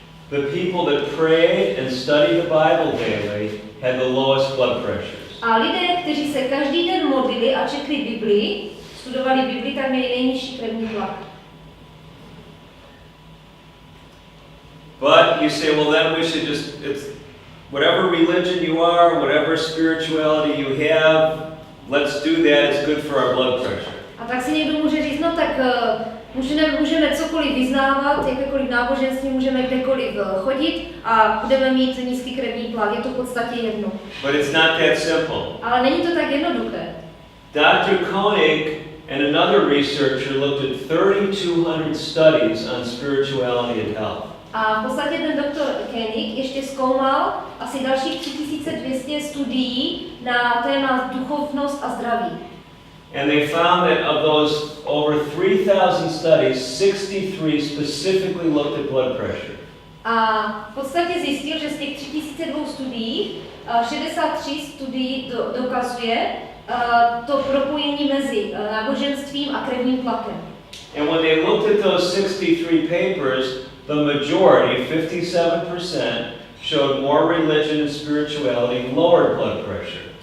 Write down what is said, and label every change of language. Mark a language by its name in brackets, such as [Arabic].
[English] The people that prayed and studied the Bible daily had the lowest blood pressures. [Czech] A lidé, kteří se každý den modlili a četli Biblii, studovali Biblii, tak měli nejnižší krevní tlak. [English] But you say, well, then we should just, it's whatever religion you are, whatever spirituality you have, let's do that, it's good for our blood pressure. [Czech] A tak si někdo může říct, no tak můžeme cokoliv vyznávat, jakékoliv náboženství, můžeme kdekoliv chodit a budeme mít nízký krevní tlak, je to v podstatě jedno. [English] But it's not that simple. [Czech] Ale není to tak jednoduché. [English] Dr. Koenig and another researcher looked at 3,200 studies on spirituality and health. [Czech] A v podstatě ten doktor Koenig ještě zkoumal asi dalších 3200 studií na téma duchovnost a zdraví. [English] And they found that of those over 3,000 studies, 63 specifically looked at blood pressure. [Czech] A v podstatě zjistil, že z těch 3200 studií 63 studií dokazuje to propojení mezi náboženstvím a krevním tlakem. [English] And when they looked at those 63 papers, the majority, 57%, showed more religion and spirituality, lower blood pressure.